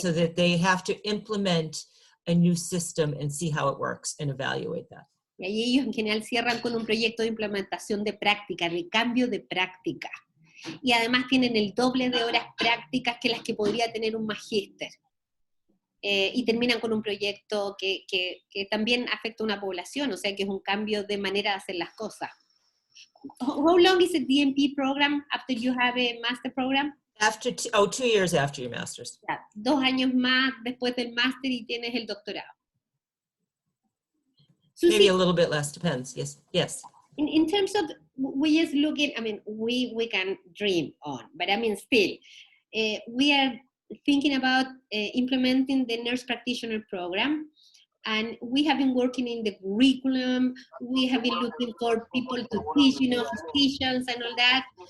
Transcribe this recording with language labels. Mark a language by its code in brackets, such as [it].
[en] So that they have to implement a new system and see how it works and evaluate that. [es] Y ahí ellos en general cierran con un proyecto de implementación de práctica, de cambio de práctica. Y además tienen el doble de horas prácticas que las que podría tener un magíster. Y terminan con un proyecto que también afecta a una población, o sea que es un cambio de manera de hacer las cosas. [en] How long is a DNP program after you have a master program? After 2 years after your master's. [es] 2 años más después del máster y tienes el doctorado. [en] Susie, Maybe a little bit less, depends. Yes. in terms of, we just looking, I mean, we can dream on, but I mean, still, we are thinking about implementing the nurse practitioner program, and we have been working in the curriculum, we have been looking for people to teach, physicians and all that.